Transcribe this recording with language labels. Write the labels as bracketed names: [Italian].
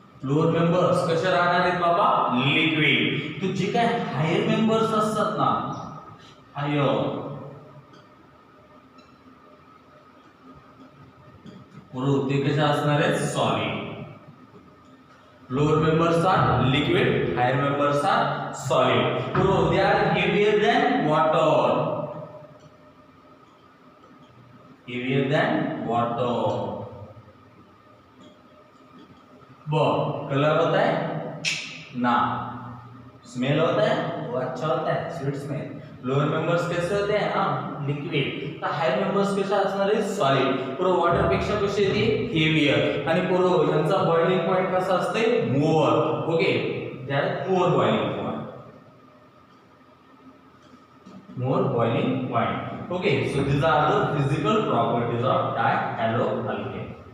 [Marathi] Lower members कशा राहणार आहेत बाबा? लिक्विड. तो जे काय हायर मेंबर्स असतात ना, हायर, बरोबर, ते कशा असणार आहेत? [English] Solid. Lower members are liquid, higher members are solid. [Marathi] बरोबर. [English] They are heavier than water. Heavier than water. [Hindi] Colour होता है ना, स्मेल होता है वो अच्छा होता है, स्वीट स्मेल. लोअर मेंबर्स कैसे होते हैं? हाँ, लिक्विड. [Marathi] तर हायर मेंबर्स कशा असणार आहे? सॉलिड. पुरो वॉटर पेक्षा कशी येते? हेवियर. आणि पुरो यांचा बॉइलिंग पॉइंट कसा असते? मोर. [English] Okay, that more boiling point. More boiling point. Okay. So these are the physical properties of dihaloalkane.